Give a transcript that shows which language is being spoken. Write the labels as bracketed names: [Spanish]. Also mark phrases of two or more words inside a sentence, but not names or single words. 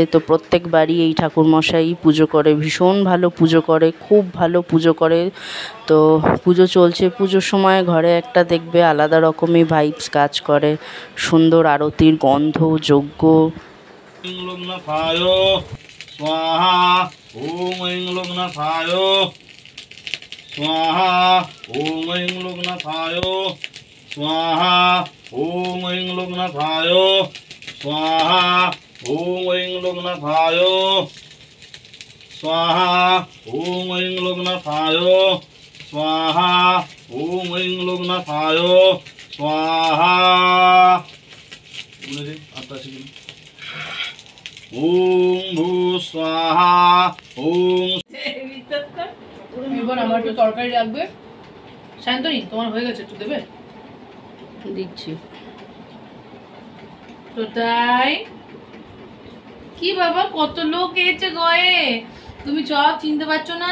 [Bangla] তো প্রত্যেকবারই এই ঠাকুরমশাই পুজো করে, ভীষণ ভালো পুজো করে, খুব ভালো পুজো করে। তো পুজো চলছে, পুজোর সময় ঘরে একটা দেখবে আলাদা রকমই ভাইবস কাজ করে, সুন্দর আরতির গন্ধ, যজ্ঞ। [Sanskrit] লগ্নফায় স্বাহা ওম ঐং লগ্নফায় स्वाहा ओम ऐं लोकनाथाय स्वाहा ओम ऐं लोकनाथाय स्वाहा ओम ऐं लोकनाथाय स्वाहा ओम ऐं लोकनाथाय स्वाहा ओम ऐं लोकनाथाय स्वाहा ओम भू स्वाहा ओम। [Bangla] এবার আমার একটু তরকারি লাগবে। শান্তনি তোমার হয়ে গেছে, একটু দেবে? দিচ্ছি। তো তাই কি বাবা, কত লোক এসেছে গয়ে, তুমি সব চিনতে পারছো না?